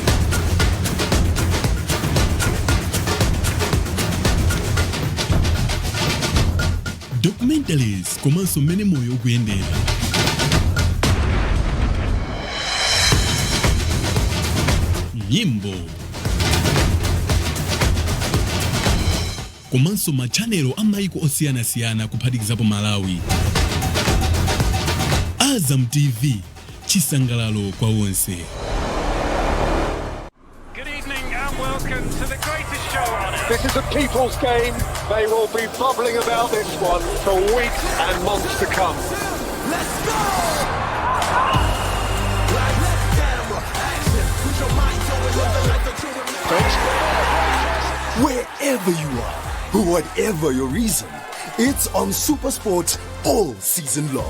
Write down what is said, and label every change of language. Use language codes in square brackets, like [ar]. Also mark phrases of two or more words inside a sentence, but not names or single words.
[ny] documentaries komanso mmene moyo ukuyendera, nyimbo komanso machanelo a maiko osiyanasiyana kuphatikizapo Malawi. Azam TV, chisangalalo kwa onse. [en] Welcome to the greatest show on earth. This is a people's game. They will be bubbling about this one for weeks and months to come. Let's go! Wherever you are, whatever your reason, it's on SuperSport all season long.